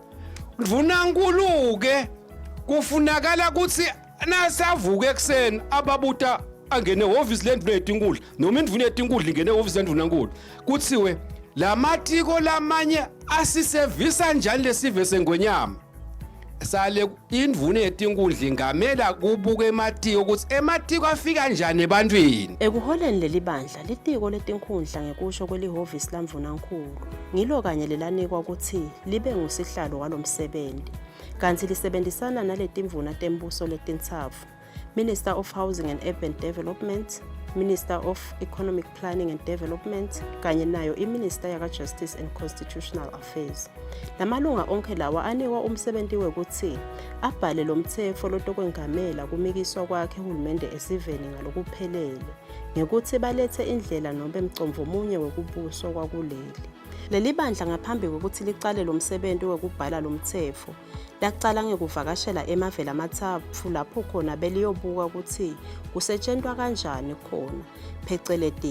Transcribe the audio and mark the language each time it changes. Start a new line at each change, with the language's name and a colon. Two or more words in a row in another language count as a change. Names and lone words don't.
Swati: ndvunankulu ke kufunakala ukuthi nasavuke ekseni ababuta angene ehhovisi lendvu netinkundla noma indvuna yetinkundla ingene ehhovisi lendvu nankulu kuthiwe lamatiko lamanye asisevisa njani lesive sengonyama sale indvuna yetinkundla ingamela kubuka ematiko ukuthi ematiko afika njani ebantwini ekuholeni leli bandla litiko letinkhundla ngekusho kwelihhovisi lamvunankulu ngilo kanye lelanikwa ukuthi libe ngusihlalo walomsebenzi kanti lisebenzisana naletimvuna tembuso letintsatfu
English: Minister of Housing and Urban Development, Minister of Economic Planning and Development,
Swati: kanye nayo iMinister yaka
English: Justice and Constitutional Affairs.
Swati: Lamalunga onke lawa anikwa umsebenzi wekuthi abhale lo mthetho lotokwengamela kumikiswa kwakhe uhulumende esiveni ngalokuphelele ngekuthi balethe indlela noma emcomvo munye wekubuswa kwakuleli. Leli bandla ngaphambi kokuthi licale lo msebenzi wekubhala lo mthetho laqala ngekuvakashela emavela amathathu lapho khona beliyobuka ukuthi kusetshenzwa kanjani khona phecelezi